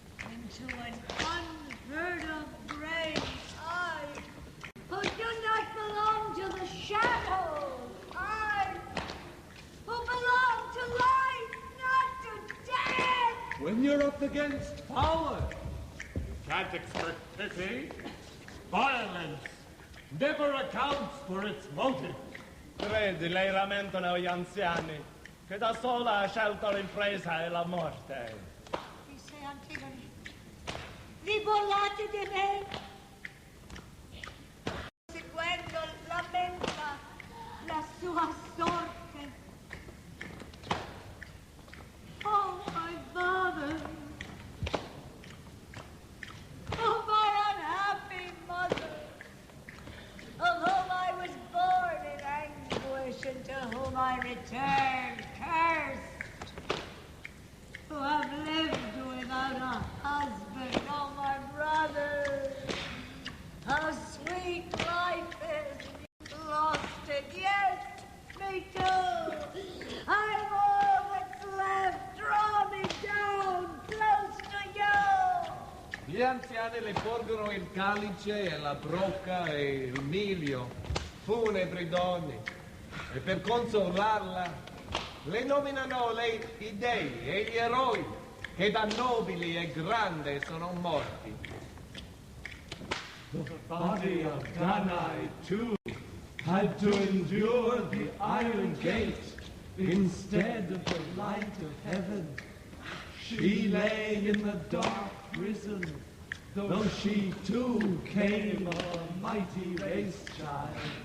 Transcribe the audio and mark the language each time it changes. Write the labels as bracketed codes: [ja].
[en] into an unheard of grave, I, who do not belong to the shadows, I, who belong to life, not to death. When you're up against power, you can't expect pity. Violence never accounts for its motive. [it] Credi, lei lamentano gli anziani, che da sola ha scelto l'impresa e la morte. Dice Antigone, vi burlate di me? Seguendo lamenta la sua sorte. [en] Oh, my father! Oh, my unhappy mother! Of whom I was born in anguish, and to whom I return cursed! Who have lived without a husband, oh, my brother! How sweet life is, you've lost it, yes, me too! I'm all that's left, draw me down, close to you! [it] gli anziani le porgono il calice e la brocca e il miglio, funebri donne, e per consolarla le nominano i dei e gli eroi che da nobili e grandi sono morti. [en] The body of Danae, too, had to endure the iron gate instead of the light of heaven. She lay in the dark prison, though she too came of a mighty race child.